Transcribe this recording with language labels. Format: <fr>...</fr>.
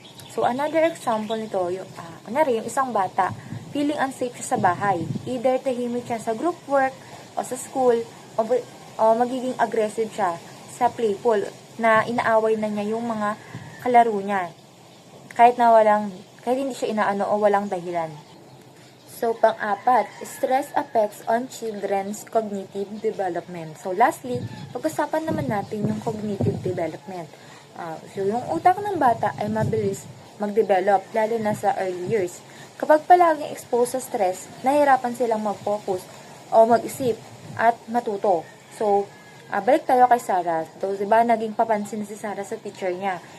<tl>So, another example nito, kunyari, yung isang bata, feeling unsafe siya sa bahay. Either tahimik siya sa group work o sa school o magiging aggressive siya sa playful na inaaway na niya yung mga kalaro niya. Kahit hindi siya inaano o walang dahilan.</tl> <en>So, pang-apat, stress affects on children's cognitive development.</en> <tl>So, lastly, pag-usapan naman natin yung cognitive development. So, yung utak ng bata ay mabilis mag-develop, lalo na sa early years. Kapag palaging exposed sa stress, nahirapan silang mag-focus o mag-isip at matuto. So, balik tayo kay Sarah. So, diba, naging papansin si Sarah sa teacher niya.</tl>